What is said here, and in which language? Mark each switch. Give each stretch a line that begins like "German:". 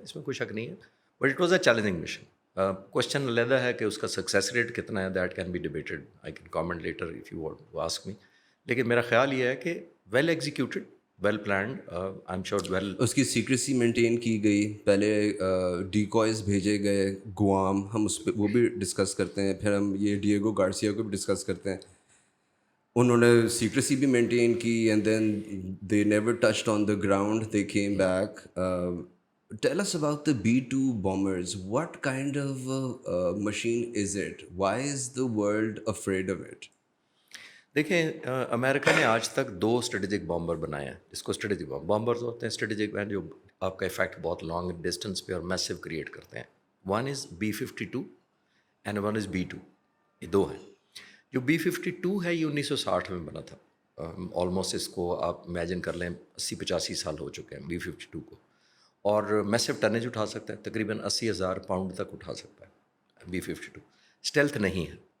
Urdu: اس میں کوئی شک نہیں ہے,
English: But it was a challenging mission.
Urdu: Question علیحدہ ہے کہ اس کا سکسیس ریٹ کتنا ہے,
English: That can be debated, I can comment later if you want to ask me.
Urdu: لیکن میرا خیال یہ ہے کہ
English: Well executed, well planned, I am sure well.
Urdu: اس کی سیکریسی مینٹین کی گئی, پہلے ڈیکوائز بھیجے گئے گوام, ہم اس پہ وہ بھی ڈسکس کرتے ہیں, پھر ہم یہ ڈیگو گارسیا کو بھی ڈسکس کرتے ہیں. انہوں نے سیکریسی بھی مینٹین کی,
English: And then they never touched on the ground, they came back. Tell us about the B-2 bombers. What kind of machine is it? Why is the world afraid of it?
Urdu: دیکھیں, امریکہ نے آج تک 2 strategic bomber بنائے ہیں, جس کو strategic bombers ہوتے ہیں. اسٹریٹجک مین جو آپ کا افیکٹ بہت لانگ ڈسٹینس پہ اور میسو کریٹ کرتے ہیں.
English: one is B-52 and one is B-2,
Urdu: یہ 2 ہیں. جو B-52 ہے یہ 1960 میں بنا تھا. آلموسٹ اس کو آپ امیجن کر لیں 80-85 سال ہو چکے ہیں B-52 کو, اور میسو ٹنیج اٹھا سکتا ہے, تقریباً 80,000 پاؤنڈ تک اٹھا سکتا ہے B-52. اسٹیلتھ نہیں ہے.